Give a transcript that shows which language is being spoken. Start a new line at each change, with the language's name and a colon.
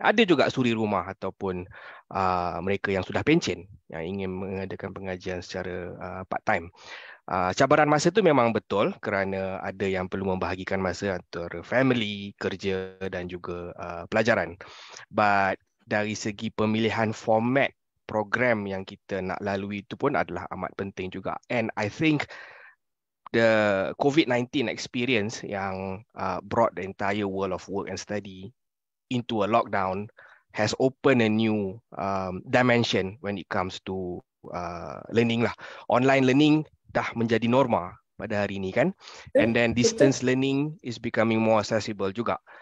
Malay: Ada juga suri rumah ataupun mereka yang sudah pencen yang ingin mengadakan pengajian secara part time. Cabaran masa tu memang betul kerana ada yang perlu membahagikan masa antara family, kerja dan juga pelajaran. But dari segi pemilihan format program yang kita nak lalui itu pun adalah amat penting juga.
English: And I think the COVID-19 experience yang brought the entire world of work and study into a lockdown has opened a new dimension when it comes to learning lah.
Malay: Online learning dah menjadi norma pada hari ini kan.
English: And then distance learning is becoming more accessible
Malay: juga.